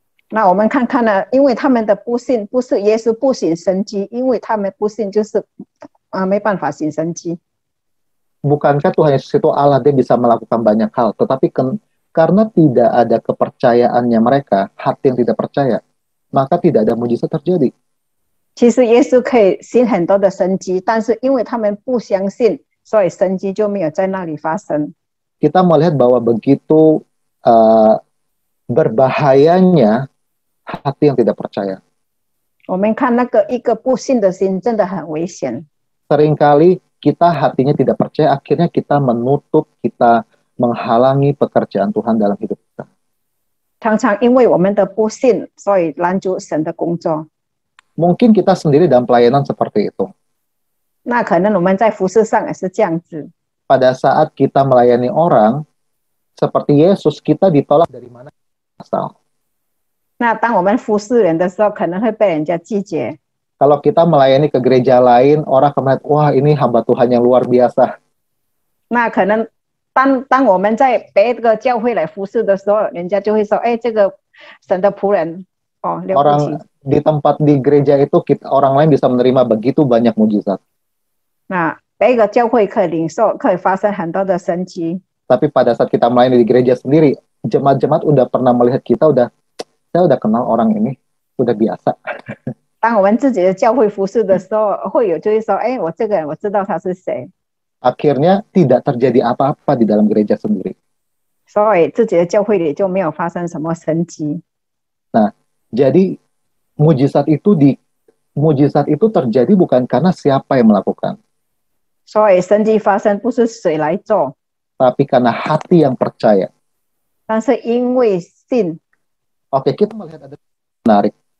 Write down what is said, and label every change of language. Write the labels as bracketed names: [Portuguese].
[Chinese] 那我们看看呢，因为他们的不信，不是耶稣不行神迹，因为他们不信，就是没办法行神迹。 [Indonesian] Bukankah Tuhan Yesus itu Allah, dia bisa melakukan banyak hal, tetapi karena tidak ada kepercayaannya mereka, hati yang tidak percaya, maka tidak ada mujizat terjadi. [Chinese] 其实耶稣可以行很多的神迹，但是因为他们不相信，所以神迹就没有在那里发生。 [Indonesian] Kita melihat bahwa begitu berbahayanya hati yang tidak percaya. [Chinese] 我们看那个一个不信的心真的很危险。 [Indonesian] Seringkali kita hatinya tidak percaya, akhirnya kita menutup, kita menghalangi pekerjaan Tuhan dalam hidup kita. [Chinese] 常常因为我们的不信，所以拦阻神的工作。 [Indonesian] Mungkin kita sendiri dalam pelayanan seperti itu. [Chinese] 那可能我们在服事上也是这样子。 [Indonesian] Pada saat kita melayani orang, seperti Yesus, kita ditolak dari mana asal. [Chinese] 那当我们服侍人的时候，可能会被人家拒绝。 [Indonesian] Kalau kita melayani ke gereja lain, orang akan melihat, wah ini hamba Tuhan yang luar biasa. [Chinese] 那可能当我们在别个教会来服侍的时候，人家就会说：“哎，这个神的仆人哦，了不起。” [Indonesian] Orang di tempat di gereja itu orang lain bisa menerima begitu banyak mujizat. [Chinese] 那别个教会可以领受，可以发生很多的神迹。 [Indonesian] Tapi pada saat kita melayani di gereja sendiri, jemaat-jemaat udah pernah melihat kita, saya udah kenal orang ini, udah biasa. [Chinese] 当我们自己的教会服侍的时候，会有就会说：“哎，我这个人我知道他是谁。” [Indonesian] Akhirnya tidak terjadi apa-apa di dalam gereja sendiri. [Chinese] 所以自己的教会里就没有发生什么神迹。 [Indonesian] Nah, jadi mujizat itu terjadi bukan karena siapa yang melakukan, [Chinese] 所以神迹发生不是谁来做， [Indonesian] tapi karena hati yang percaya. [Chinese] 但是因为信。 [Indonesian] Oke, kita melihat ada menarik.